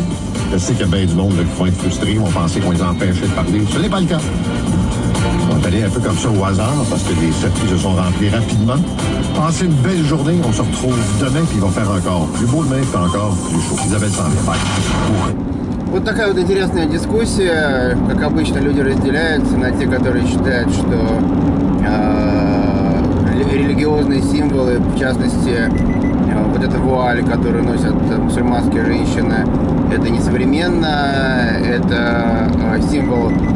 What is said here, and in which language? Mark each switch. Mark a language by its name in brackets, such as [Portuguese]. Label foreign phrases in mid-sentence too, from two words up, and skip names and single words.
[French] Je sais qu'il y a bien du monde là, qui vont être frustrés, vont penser qu'on les empêchait de parler. Ce n'est pas le cas. On va aller un peu comme ça au hasard parce que les circuits se sont remplis rapidement. Passez une belle journée. On se retrouve demain, puis il va faire encore plus beau demain, puis encore plus chaud. Isabelle Sandler. Bye. [Russian] Вот такая вот интересная дискуссия. Как обычно, люди разделяются на те, которые считают, что религиозные символы, в частности, вот эта вуаль, которую носят мусульманские женщины, это несовременно, это символ